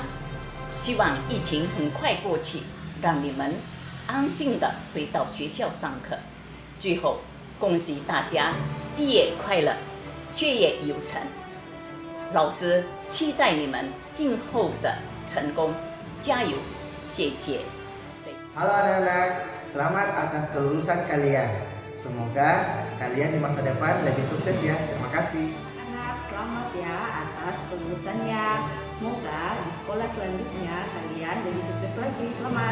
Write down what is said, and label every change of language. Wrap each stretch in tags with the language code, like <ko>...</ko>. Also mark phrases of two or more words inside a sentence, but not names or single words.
<zh>希望疫情很快过去，让你们安心的回到学校上课。最后，恭喜大家毕业快乐，学业有成。老师期待你们今后的成功，加油！谢谢。</zh> <id>Halo anak-anak, selamat atas kelulusan kalian. Semoga kalian di masa depan lebih sukses ya. Terima kasih. Anak, selamat ya atas kelulusannya. Semoga di sekolah selanjutnya kalian lebih sukses lagi. Selamat.</id>